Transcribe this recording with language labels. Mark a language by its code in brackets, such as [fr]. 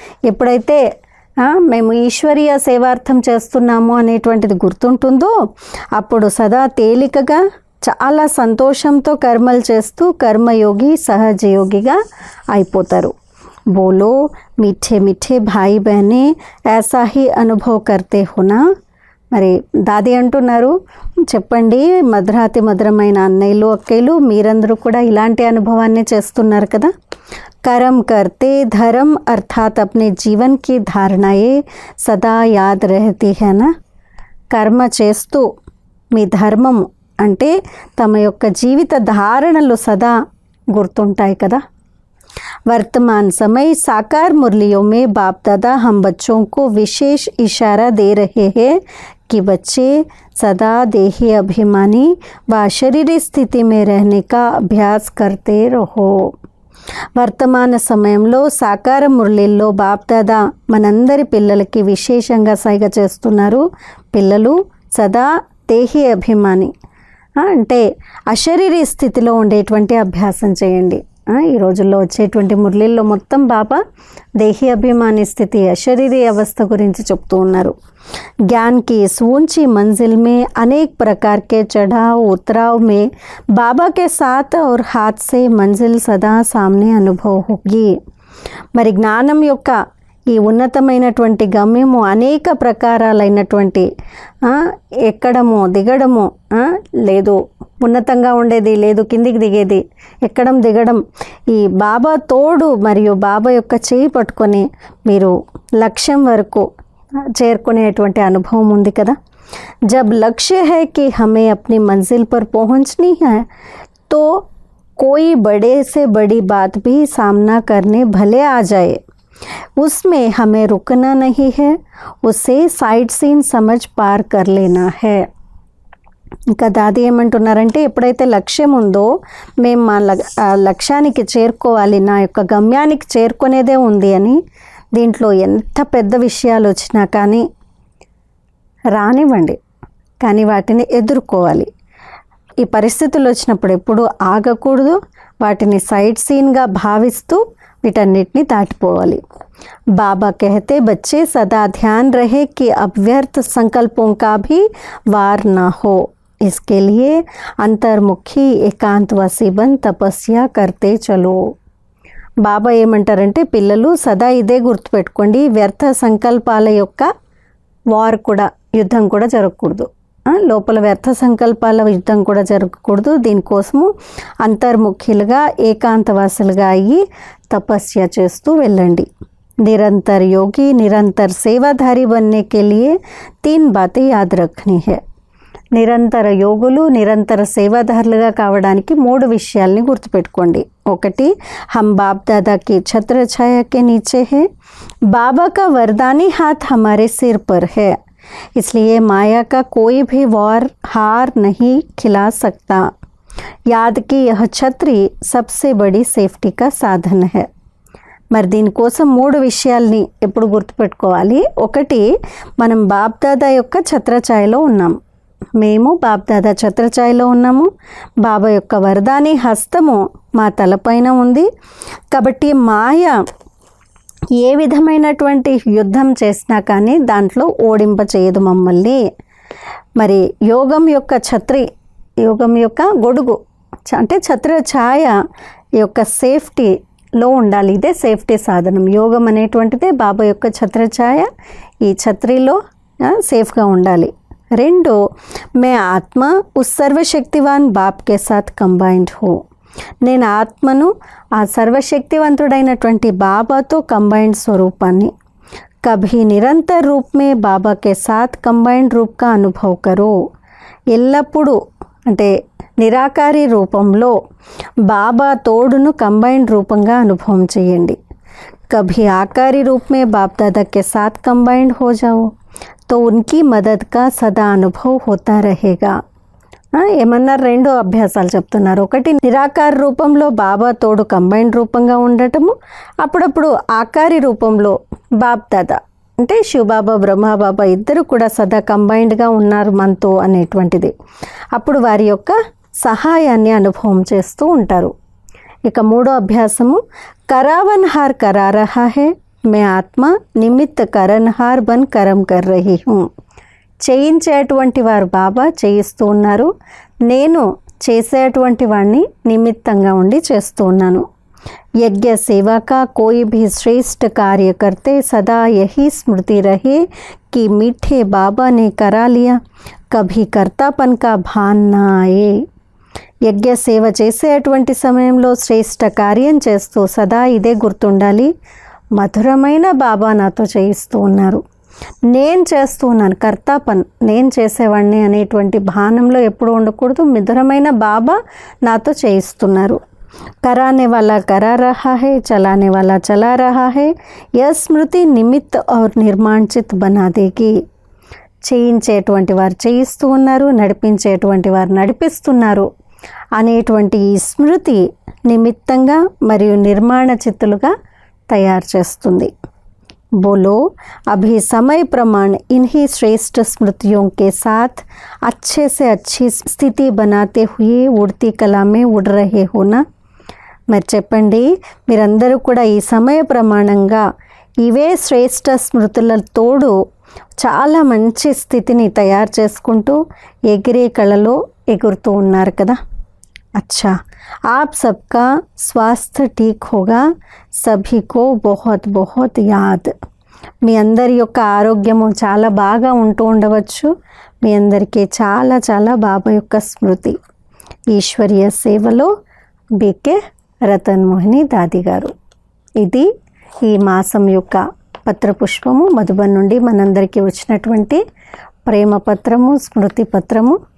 [te] ఎప్పుడైతే మేము ఈశ్వరీయ సేవార్థం చేస్తున్నాము అనేటువంటిది గుర్తుంటుందో అప్పుడు సదా తేలికగా చాలా సంతోషంతో కర్మలు చేస్తూ కర్మయోగి సహజయోగిగా అయిపోతారు. [hi] బోలో మీఠే మీఠే భాయి బహనే ऐसा ही अनुभव करते हो ना. [te] మరి దాది అంటున్నారు, చెప్పండి మధురాతి మధురమైన అన్నయ్యలు అక్కయ్యలు, మీరందరూ కూడా ఇలాంటి అనుభవాన్ని చేస్తున్నారు కదా. [hi] कर्म करते धर्म अर्थात अपने जीवन की धारणाएं सदा याद रहती है ना. [te] కర్మ చేస్తూ మీ ధర్మము అంటే తమ యొక్క జీవిత ధారణలు సదా గుర్తుంటాయి కదా. [hi] वर्तमान समय साकार मुरलियों में बाप दादा हम बच्चों को विशेष इशारा दे रहे हैं कि बच्चे सदा देही अभिमानी व शरीरी स्थिति में रहने का अभ्यास करते रहो. [te] వర్తమాన సమయంలో సాకార మురళిల్లో బాప్దాదా మనందరి పిల్లలకి విశేషంగా సైగ చేస్తున్నారు. పిల్లలు సదా దేహి అభిమాని అంటే అశరీరీ స్థితిలో ఉండేటువంటి అభ్యాసం చేయండి. ఈ రోజుల్లో వచ్చేటువంటి మురళిల్లో మొత్తం బాబా దేహి అభిమాని స్థితి అశరీరీ అవస్థ గురించి చెప్తూ ఉన్నారు. [hi] ज्ञान की इस ऊंची मंजिल में अनेक प्रकार के चढ़ाव उतराव में बाबा के साथ और हाथ से मंजिल सदा सामने अनुभव होगी. [te] మరి జ్ఞానం యొక్క ఈ ఉన్నతమైనటువంటి గమ్యము అనేక ప్రకారాలైనటువంటి ఎక్కడము దిగడము లేదు, ఉన్నతంగా ఉండేది లేదు, కిందికి దిగేది, ఎక్కడం దిగడం, ఈ బాబా తోడు మరియు బాబా యొక్క చేయి పట్టుకొని మీరు లక్ష్యం వరకు చేరుకునేటువంటి అనుభవం ఉంది కదా. [hi] जब लक्ष्य है कि हमें अपनी मंजिल पर पहुंचनी है तो कोई बड़े से बड़ी बात भी सामना करने भले आ जाए, उसमें हमें रुकना नहीं है, उसे साइड सीन समझ पार कर लेना है. [te] ఇంకా దాది ఏమంటున్నారంటే, ఎప్పుడైతే లక్ష్యం ఉందో మేము మా లక్ష్యానికి చేరుకోవాలి, నా యొక్క గమ్యానికి చేరుకునేదే ఉంది అని, దీంట్లో ఎంత పెద్ద విషయాలు వచ్చినా కానీ రానివ్వండి, కానీ వాటిని ఎదుర్కోవాలి. ఈ పరిస్థితులు వచ్చినప్పుడు ఎప్పుడు ఆగకూడదు, వాటిని సైడ్ సీన్గా భావిస్తూ వీటన్నిటిని దాటిపోవాలి. [hi] बाबा कहते बच्चे सदा ध्यान रहे कि अब व्यर्थ संकल्पों का भी वार ना हो, इसके लिए अंतर्मुखी एकांतवासी बन तपस्या करते चलो. [te] బాబా ఏమంటారంటే, పిల్లలు సదా ఇదే గుర్తుపెట్టుకోండి, వ్యర్థ సంకల్పాల యొక్క వార్ కూడా, యుద్ధం కూడా జరగకూడదు, లోపల వ్యర్థ సంకల్పాల యుద్ధం కూడా జరగకూడదు. దీనికోసము అంతర్ముఖులుగా ఏకాంతవాసులుగా అయ్యి తపస్య చేస్తూ వెళ్ళండి. [hi] निरंतर योगी निरंतर सेवाधारी बनने के लिए 3 बातें याद रखनी है. [te] నిరంతర యోగులు నిరంతర సేవాదారులుగా కావడానికి 3 విషయాల్ని గుర్తుపెట్టుకోండి. ఒకటి, [hi] हम बाप दादा की छत्र छाया के नीचे है, बाबा का वरदानी हाथ हमारे सिर पर है, इसलिए माया का कोई भी वार हार नहीं खिला सकता. याद की यह छतरी सबसे बड़ी सेफ्टी का साधन है. [te] మరి దీనికోసం 3 విషయాల్ని ఎప్పుడు గుర్తుపెట్టుకోవాలి. ఒకటి, మనం బాప్దాదా యొక్క ఛత్రఛాయలో ఉన్నాం, మేము బాప్దాదా ఛత్రఛాయలో ఉన్నాము, బాబా యొక్క వరదాని హస్తము మా తలపైన ఉంది. కాబట్టి మాయ ఏ విధమైనటువంటి యుద్ధం చేసినా కానీ దాంట్లో ఓడింప చేయదు మమ్మల్ని. మరి యోగం యొక్క ఛత్రి, యోగం యొక్క గొడుగు అంటే ఛత్రఛాయ యొక్క సేఫ్టీలో ఉండాలి. ఇదే సేఫ్టీ సాధనం. యోగం అనేటువంటిదే బాబా యొక్క ఛత్రఛాయ, ఈ ఛత్రిలో సేఫ్గా ఉండాలి. [hi] 2, मैं आत्मा उस सर्वशक्तिवान बाप के साथ कंबाइंड हूँ, [te] నేను ఆత్మను ఆ సర్వశక్తివంతుడైనటువంటి బాబాతో కంబైండ్ స్వరూపాన్ని. [hi] కభీ నిరంతర రూప్ మే బాబా కే సాత్ కంబైండ్ రూప్ కా అనుభవ్ కరో, [te] ఎల్లప్పుడూ అంటే నిరాకారి రూపంలో బాబా తోడును కంబైండ్ రూపంగా అనుభవం చేయండి. [hi] कभी आकारी रूप में बाप दादा के साथ कंबाइंड हो जाओ तो उनकी मदद का सदा अनुभव होता रहेगा. [te] ఏమన్నారు? 2 అభ్యాసాలు చెప్తున్నారు. ఒకటి నిరాకార రూపంలో బాబా తోడు కంబైన్డ్ రూపంగా ఉండటము, అప్పుడప్పుడు ఆకారి రూపంలో బాప్ దాదా అంటే శివబాబా బ్రహ్మబాబా ఇద్దరు కూడా సదా కంబైన్డ్గా ఉన్నారు మనతో అనేటువంటిది. అప్పుడు వారి యొక్క సహాయాన్ని అనుభవం చేస్తూ ఉంటారు. ఇక 3వ అభ్యాసము [hi] करावनहार करा रहा है, मैं आत्मा निमित्त करनहार बन करम कर रही हूँ. [te] చేయించేటువంటి వారు బాబా చేయిస్తూ ఉన్నారు, నేను చేసేటువంటి వాడిని నిమిత్తంగా ఉండి చేస్తూ ఉన్నాను. [hi] यज्ञ सेवा का कोई भी श्रेष्ठ कार्य करते सदा यही स्मृति रहे कि मीठे बाबा ने करा लिया, कभी कर्तापन का भान ना आए. [te] యజ్ఞ సేవ చేసేటువంటి సమయంలో శ్రేష్ఠ కార్యం చేస్తూ సదా ఇదే గుర్తుండాలి, మధురమైన బాబా నాతో చేయిస్తూ ఉన్నారు, నేను చేస్తూ ఉన్నాను, కర్తాపన్ నేను చేసేవాడిని అనేటువంటి భానంలో ఎప్పుడు ఉండకూడదు. మధురమైన బాబా నాతో చేయిస్తున్నారు. [hi] कराने वाला करा रहा है, चलाने वाला चला रहा है, यह स्मृति निमित्त और निर्माणचित बना देगी. [te] చేయించేటువంటి వారు చేయిస్తూ ఉన్నారు, నడిపించేటువంటి వారు నడిపిస్తున్నారు అనేటువంటి ఈ స్మృతి నిమిత్తంగా మరియు నిర్మాణ చిత్తులుగా తయారు చేస్తుంది. [hi] बोलो अभी समय प्रमाण इन्हीं श्रेष्ठ स्मृतियों के साथ अच्छे से अच्छी स्थिति बनाते हुए उड़ती कला में उड़ रहे हो ना. [te] మరి చెప్పండి, మీరందరూ కూడా ఈ సమయ ప్రమాణంగా ఇవే శ్రేష్ఠ స్మృతుల తోడు చాలా మంచి స్థితిని తయారు చేసుకుంటూ ఎగిరే కళలో ఎగురుతూ ఉన్నారు కదా. [hi] अच्छा, आप सबका स्वास्थ्य ठीक होगा, सभी को बहुत बहुत याद. [te] మీ అందరి యొక్క ఆరోగ్యము చాలా బాగా ఉంటూ ఉండవచ్చు. మీ అందరికీ చాలా చాలా బాబా యొక్క స్మృతి. ఈశ్వరీయ సేవలో బీకే రతన్ మోహిని దాది గారు. ఇది ఈ మాసం యొక్క పత్రపుష్పము మధుబన్ నుండి మనందరికీ వచ్చినటువంటి ప్రేమ పత్రము, స్మృతి పత్రము.